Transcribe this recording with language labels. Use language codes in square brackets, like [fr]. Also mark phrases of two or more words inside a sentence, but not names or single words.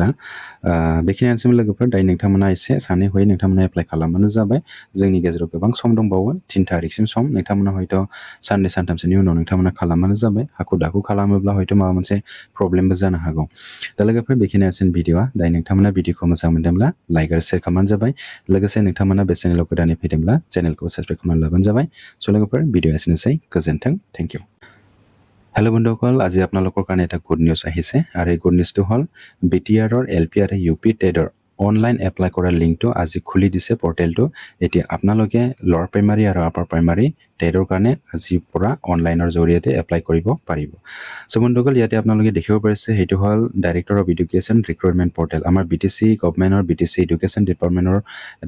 [brx] बेखिनियानोसै लोगोफोर दायो नोंथांमोना एसे सानै हयै नोंथांमोना एप्लाइ खालामबानो जाबाय जोंनि गेजेराव गोबां सम दंबावो 3 तारिखसिम सम नोंथांमोना हयथ' साननै सानथामसोनि उनाव नोंथांमोना खालामबानो जाबाय हाखु दाखु खालामोब्ला हयथ' माबा मोनसे प्रब्लेमबो जानो हागौ दा लोगोफोर बेखिनियानोसै भिडिअआ दायो नोंथांमोना भिडिअखौ मोजां मोनदोंब्ला लाइक आरो शेयार खालामबानो जाबाय लोगोसे नोंथांमोना बे चेनेलाव गोदानै फैदोंब्ला चेनेलखौ साबस्क्राइब खालामनानै लाबानो जाबाय स' लोगोफोर भिडिअ एसेनोसै गोजोन्थों [en] thank you [as] हेलो बंधुসকল আজি আপোনালোকৰ কাৰণে এটা [en] good news [as] আহিছে আৰু এই [en] good newsটো [as] হ'ল BTR LP আৰু UP টেটৰ [en] online apply [as] কৰাৰ লিংকটো আজি খুলি দিছে পৰ্টেলটো এতিয়া আপোনালোকে [en] lower primary [as] আৰু [en] upper primary [as] টেটৰ কাৰণে আজিৰ পৰা অনলাইনৰ জৰিয়তে এপ্লাই কৰিব পাৰিব চ' বন্ধুসকল ইয়াতে আপোনালোকে দেখিব পাৰিছে সেইটো হ'ল [en] director of education recruitment portal [as] আমাৰ BTC গভৰ্ণমেণ্টৰ BTC [en] education departmentৰ [as] এটা